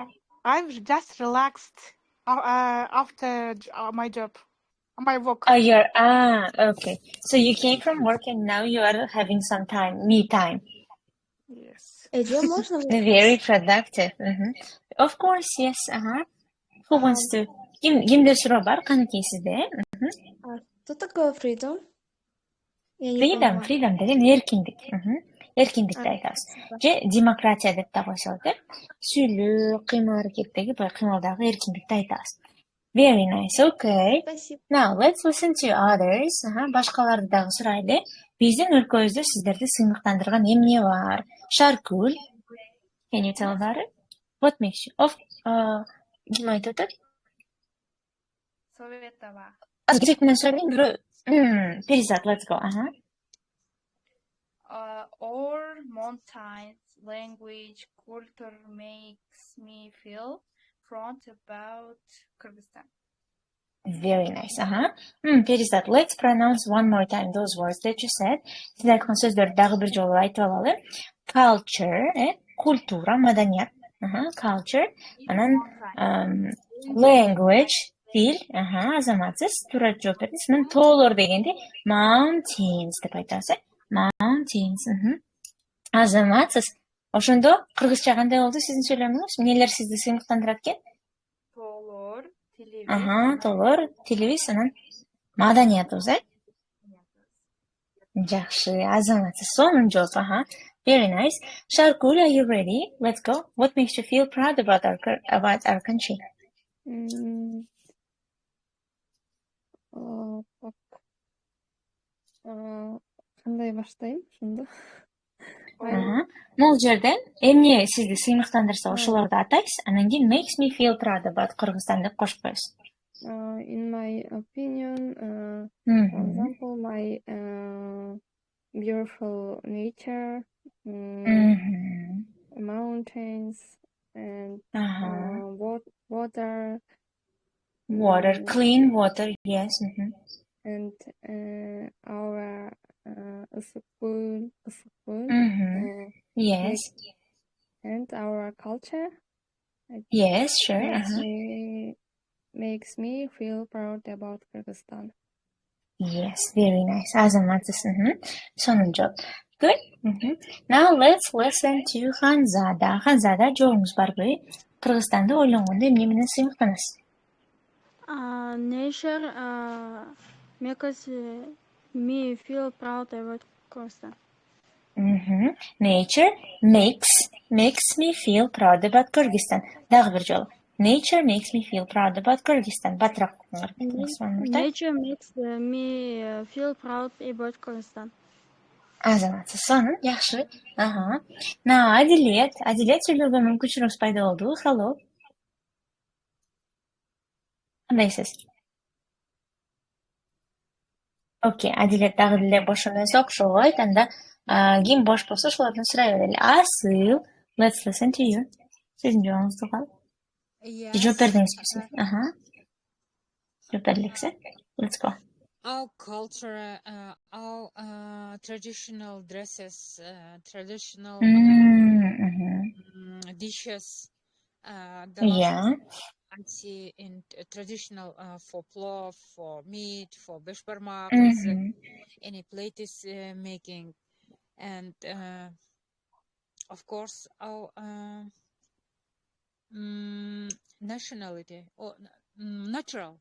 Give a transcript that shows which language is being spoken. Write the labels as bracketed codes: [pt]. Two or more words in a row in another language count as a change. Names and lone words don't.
[en] I'm just relaxed after my job, my work. Oh, okay. So you came from work and now you are having some time, me time. Yes. [ru] Ece, можно [en] Very productive. Of course, yes. Who wants to? [ky] Кимде суроо бар? Каныкей сизде? [ru] Что такое freedom? Я не Freedom, поняла. [ky] freedom деген эркиндик. Эркиндикти айтабыз. Же демократия деп да койсо болот. Сүйлөө, кыймыл аракеттеги, кыймылдагы эркиндикти айтабыз. [en] Very nice. Okay. [ru] Спасибо. [en] Now let's listen to others. [ky] Башкаларды дагы сурайлы. Биздин өлкөбүздө сиздерди сыймыктандырган эмне бар? Шаркул. [en] Can you tell about it? What makes you? [ky] Ким айтып атат? Советова. Азыр менен сурайбын, бирөө. [en] Перизат, let's go. Our mountains, language, culture makes me feel proud about Kyrgyzstan. Very nice. Перизат, let's pronounce one more time those words that you said. [ky] Сиз айткан сөздөрдү дагы бир жолу айтып алалы. Culture, культура, маданият. Culture. Анан language, тил. Азаматсыз, туура жооп бердиңиз. Мен тоолор дегенде mountains деп айтабыз. Mountains. Азаматсыз. Ошондо кыргызча кандай болду сиздин сүйлөмүңүз? Эмнелер сизди сыймыктандырат экен? Тоолор, тилибиз. Тоолор, тилибиз, анан маданиятыбыз, Жакшы, азаматсыз. Сонун жооп, [en] Very nice. Sharkul, are you ready? Let's go. What makes you feel proud about our country? [ky] Кандай баштайм ошондо? Могул жерден эмне сизди сыймыктандырса ошолорду атайсыз, анан кийин [en] makes me feel proud about Kyrgyzstan [ky] деп кошуп коесуз. [en] In my opinion, for example, my beautiful nature, mountains, and water. Water, clean water, yes. And our spoon. Yes. And our culture. Yes, sure. Makes me feel proud about Kyrgyzstan. Yes, very nice. [ky] Азаматсыз. Сонун жооп. [en] Good. Now let's listen to Ханзада. [ky] Ханзада, жообуңуз барбы? Кыргызстанды ойлонгондо эмне менен сыймыктанасыз? [en] Nature makes me feel proud about Kyrgyzstan. Nature makes me feel proud about Kyrgyzstan. [ky] Дагы бир жолу. [en] Nature makes me feel proud about Kyrgyzstan. [ky] Батыраак [en] Nature makes me feel proud about Kyrgyzstan. [ky] Азаматсыз. Сонун, жакшы. Now, Адилет сүйлөөгө мүмкүнчүлүгүңүз пайда болду. Hello. Кандайсыз? Окей, Адилет дагы деле бош эмес окшойт. Анда ким бош болсо ошолордон сурай берели. Асыл, [en] let's listen to you. [ky] Сиздин жообуңузду кал. Жооп бердиңизби сиз? Жооп береликсиз. [en] Let's go. Our culture, our traditional dresses, traditional dishes. The last I see in traditional for plov, for meat, for beshbarmak, any plate is making, and of course our nationality or natural.